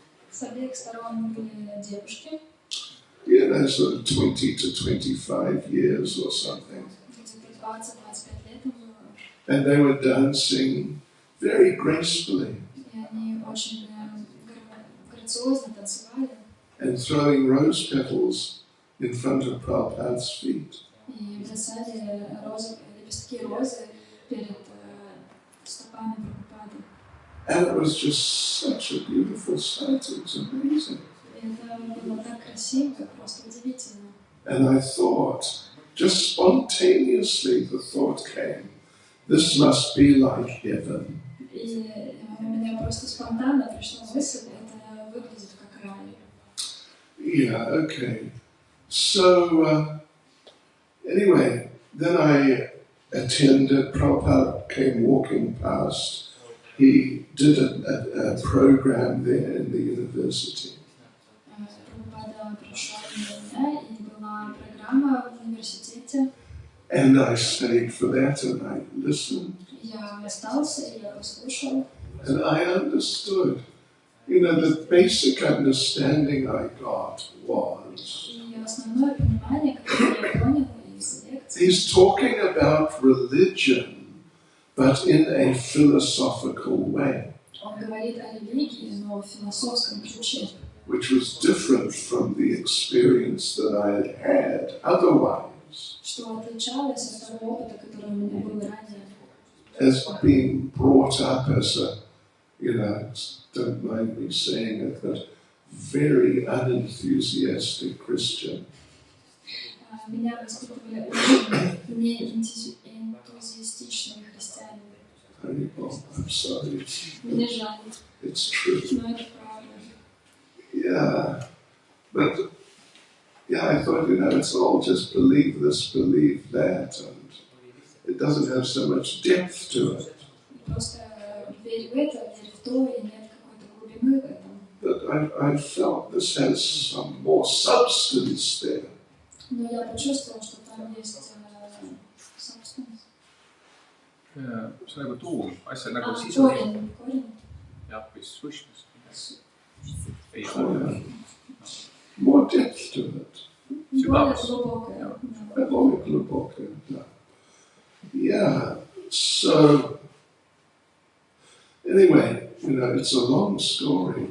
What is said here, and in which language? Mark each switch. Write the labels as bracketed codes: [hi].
[ru] С обеих сторон были девушки, [en] You know, sort of 20 to 25 years or something. [ru] где-то 20-25 лет им было. [en] And they were dancing very gracefully [ru] И они очень грациозно танцевали [en] and throwing rose petals in front of Prabhupada's feet. [ru] и бросали лепестки розы перед стопами Прабхупады. [en] And it was just such a beautiful sight, it was amazing. [ru] Это было так красиво, просто удивительно. [en] And I thought, just spontaneously the thought came, this must be like heaven. [ru] И у меня просто спонтанно пришла мысль, это выглядит как рай. [en] Yeah, okay. So, anyway, then I attended, Prabhupada came walking past. He did a program there in the university. [ru] Прабхупада пришел на меня, и была программа в университете. [en] And I stayed for that and I listened. [ru] Я остался, и я послушал. [en] And I understood. You know, the basic understanding I got was [ru] И основное понимание, которое я понял из лекции, [en] he's talking about religion, but in a philosophical way, [ru] он говорит о религии, но в философском ключе, [en] which was different from the experience that I had had otherwise, [ru] что отличалось от того опыта, который у меня был ранее. [en] as being brought up as a, you know, don't mind me saying it, but very unenthusiastic Christian. [ru] Меня воспитывали очень неэнтузиастичные христиане. [en] I'm sorry. [ru] Мне жаль, [en] It's true. [ru] но это правда. [en] Yeah. But, yeah, I thought, you know, it's all just believe this, believe that, and it doesn't have so much depth to it. [ru] Просто верь в это, верь в то, и нет какой-то глубины в этом. [en] But I felt this has some more substance there. [ru] Но я почувствовал, что там есть substance. [et] see on nagu tuum, asja nagu sisu. [ru] Корень. [et] jah, või sущность. ei [en] Oh, [et] ole. [en] yeah. More depth to it. [ru] Более глубокое. Более глубокое, да. [en] Yeah, so, anyway, you know, it's a long story.